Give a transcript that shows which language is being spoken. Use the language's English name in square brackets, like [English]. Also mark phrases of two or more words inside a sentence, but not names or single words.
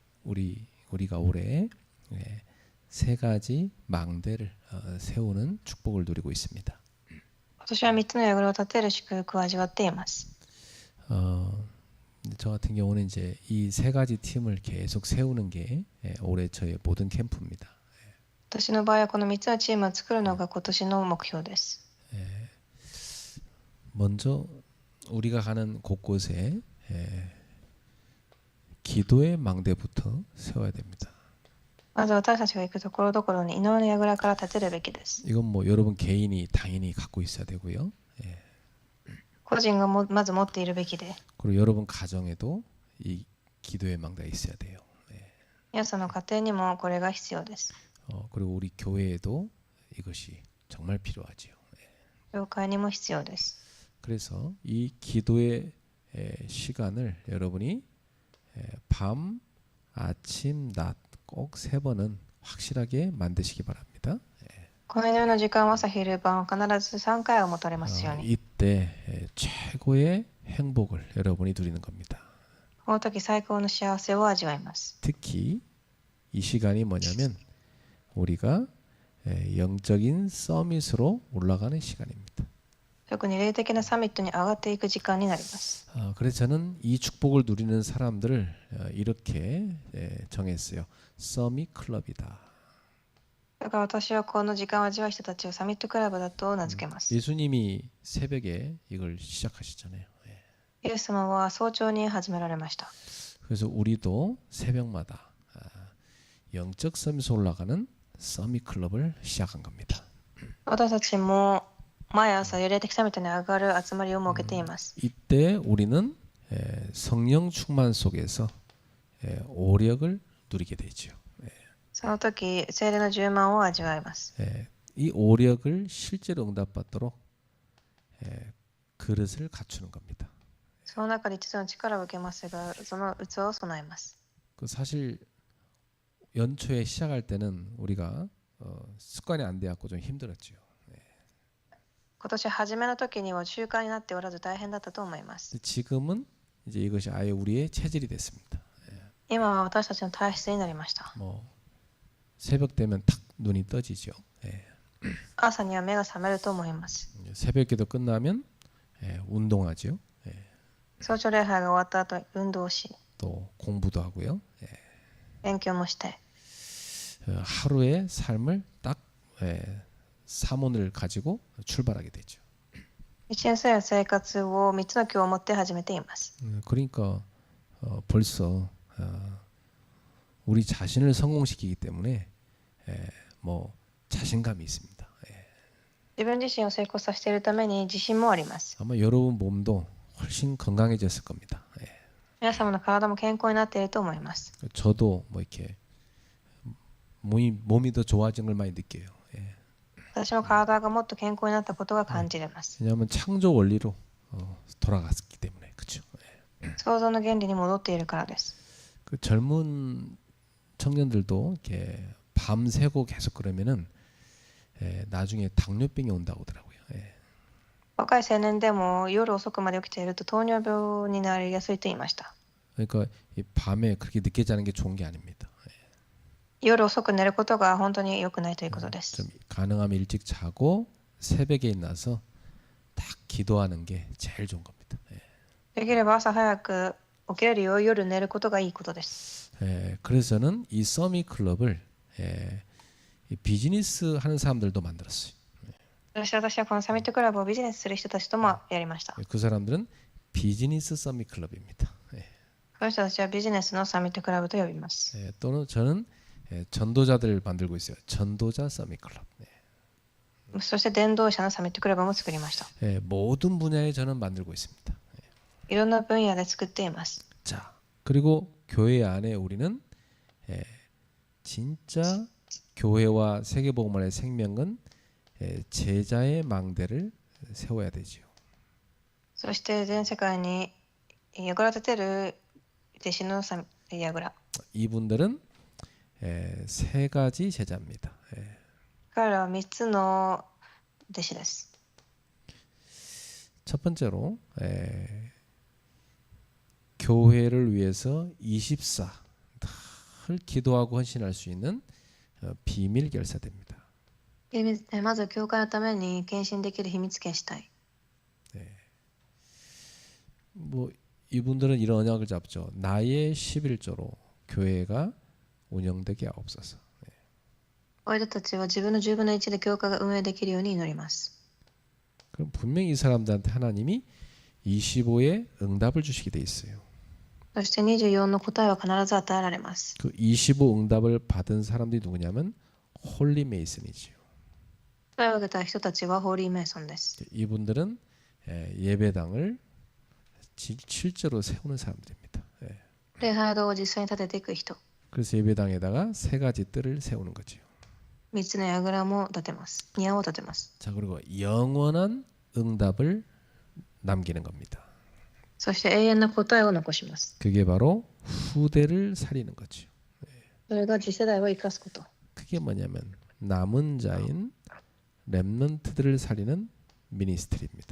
[Korean] 우리가 올해 세 가지 망대를 세우는 축복을 누리고 있습니다. [Japanese] 今年は3つの櫓を立てる祝福を味わっています。 [Korean] 저 같은 경우는 이제 이 세 가지 팀을 계속 세우는 게 올해 저의 모든 캠프입니다. [Japanese] 私の場合はこの3つのチームを作るのが今年の目標です。 [Korean] 먼저 우리가 가는 곳곳에 기도의 망대부터 세워야 됩니다. [Japanese] まず私たちが行くところどころに祈りの櫓から立てるべきです。 [Korean] 이건 뭐 여러분 개인이 당연히 갖고 있어야 되고요. [Japanese] 個人がまず持っているべきで、 [Korean] 그리고 여러분 가정에도 이 기도의 망대가 있어야 돼요. [Japanese] 皆さんの家庭にもこれが必要です。 [Korean] 그리고 우리 교회에도 이것이 정말 필요하지요. [Japanese] 教会にも必要です。 [Korean] 그래서 이 기도의 시간을 여러분이 밤, 아침, 낮 꼭 세 번은 확실하게 만드시기 바랍니다. [Japanese] この祈りの時間は朝昼晩必ず3回は持たれますように。 [Korean] 이때 최고의 행복을 여러분이 누리는 겁니다. [Japanese] この時最高の幸せを味わいます。 [Korean] 특히 이 시간이 뭐냐면 우리가 영적인 서밋으로 올라가는 시간입니다. [Japanese] 特に霊的なサミットに上がっていく時間になります。 [Korean] 그래서 저는 이 축복을 누리는 사람들을 이렇게 정했어요. 서밋 클럽이다. [Japanese] だから私はこの時間を味わう人たちをサミットクラブだと名付けます。 [Korean] 예수님이 새벽에 이걸 시작하셨잖아요. [Japanese] イエス様は早朝に始められました。 [Korean] 그래서 우리도 새벽마다 영적 서밋에 올라가는 서밋 클럽을 시작한 겁니다. [Japanese] 私たちも毎朝霊的サミットに上がる集まりを設けています。 [Korean] 이때 우리는 성령 충만 속에서 오력을 누리게 되죠. [Japanese] その時、聖霊の充満を味わいます。 [Korean] 이 오력을 실제로 응답받도록 그릇을 갖추는 겁니다. [Japanese] その中で一度の力を受けますが、その器を備えます。 [Korean] 사실 연초에 시작할 때는 우리가 습관이 안 돼갖고 좀 힘들었죠. [Japanese] 今年初めの時には習慣になっておらず大変だったと思います。 [Korean] 지금은 이제 이것이 아예 우리의 체질이 됐습니다. [Japanese] 今は私たちの体質になりました。 [Korean] 뭐 새벽 되면 탁 눈이 떠지죠. [Japanese] 朝には目が覚めると思います。 [Korean] 새벽기도 끝나면 운동하죠. [Japanese] 早朝礼拝が終わった後、運動し、 [Korean] 또 공부도 하고요. [Japanese] 勉強もして、 [Korean] 하루의 삶을 딱 사문을 가지고 출발하게 되죠. [Japanese] 一年生の生活を3つの今日を持って始めています。 [Korean] 그러니까 벌써 우리 자신을 성공시키기 때문에 뭐 자신감이 있습니다. [Japanese] 自分自身を成功させているために自信もあります。 [Korean] 아마 여러분 몸도 훨씬 건강해졌을 겁니다. [Japanese] 皆様の体も健康になっていると思います。 [Korean] 저도 뭐 이렇게 몸이 더 좋아진 걸 많이 느껴요. [Japanese] 私も体がもっと健康になったことが感じれます。 [Korean] 왜냐하면 창조 원리로 돌아갔기 때문에 그렇죠. [Japanese] 創造の原理に戻っているからです。 [Korean] 그 젊은 청년들도 이렇게 밤새고 계속 그러면은 나중에 당뇨병이 온다고 하더라고요. [Japanese] 若い青年でも夜遅くまで起きていると糖尿病になりやすいと言いました。 [Korean] 그러니까 이 밤에 그렇게 늦게 자는 게 좋은 게 아닙니다. [Japanese] 夜遅く寝ることが本当に良くないということです。 [Korean] 좀 가능하면 일찍 자고 새벽에 일어나서 딱 기도하는 게 제일 좋은 겁니다. [Japanese] できれば朝早く起きれるよう夜寝ることがいいことです。 [Korean] 그래서 저는 이 서밋 클럽을 비즈니스 하는 사람들도 만들었어요. [Japanese] 私はこのサミットクラブをビジネスする人たちともやりました。 [Korean] 그 사람들은 비즈니스 서밋 클럽입니다. [Japanese] この人たちはビジネスのサミットクラブと呼びます。 [Korean] 또는 저는 전도자들을 만들고 있어요. 전도자 서밋 클럽. [Japanese] そして伝道者のサミットクラブも作りました。 [Korean] 모든 분야에 저는 만들고 있습니다. [Japanese] いろんな分野で作っています。 [Korean] 자, 그리고 교회 안에 우리는 진짜 교회와 세계복음화의 생명은 제자의 망대를 세워야 되지요. [Japanese] そして全世界に櫓を立てる弟子の櫓。 [Korean] 이분들은 세 가지 제자입니다. [Japanese] 彼らは3つの弟子です。 [Korean] 첫 번째로 교회를 위해서 24늘 기도하고 헌신할 수 있는 비밀 결사대입니다. [Japanese] まず教会のために献身できる秘密献したい。 [Korean] 뭐 이분들은 이런 언약을 잡죠. 나의 11조로 교회가 운영되게 하옵소서. [Japanese] こういう人たちは自分の10分の1で教会が運営できるように祈ります。 [Korean] 그럼 분명히 이 사람들한테 하나님이 25의 응답을 주시게 돼 있어요. [Japanese] そして24の答えは必ず与えられます。 [Korean] 그 25 응답을 받은 사람들이 누구냐면 홀리 메이슨이지요. [Japanese] 答えを受けた人たちはホーリーメイソンです。 [Korean] 이분들은 예배당을 실제로 세우는 사람들입니다. [Japanese] 礼拝堂を実際に建てていく人。 [Korean] 그래서 예배당에다가 세 가지 뜰을 se우는 거지요. [Japanese] 3 つの櫓も建てます。庭を建てます。 [Korean] 자, 그리고 영원한 응답을 남기는 겁니다. [Japanese] そして永遠な答えを残します。 [Korean] 그게 바로 후대를 살리는 거죠. [Japanese] それが次世代を生かすこと。 [Korean] 그게 뭐냐면 남은 자인 렘넌트들을 살리는 미니스트리입니다.